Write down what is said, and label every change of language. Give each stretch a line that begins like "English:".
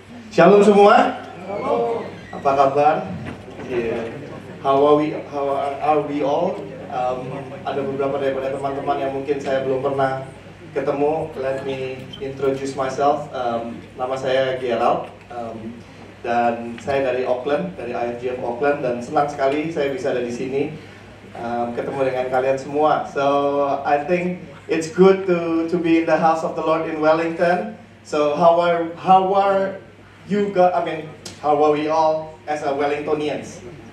Indonesian: Shalom semua. Apa kabar?
English: Yeah. How are we all?
Indonesian: Ada beberapa daripada teman-teman yang mungkin saya belum pernah ketemu.
English: Let me introduce myself.
Indonesian: Nama saya Gerald. Dan saya dari Auckland, dari IFGF Auckland, dan senang sekali saya bisa ada di sini ketemu dengan kalian semua.
English: So I think it's good to be in the house of the Lord in Wellington. So how are you guys? I mean, how are we all as a Wellingtonians?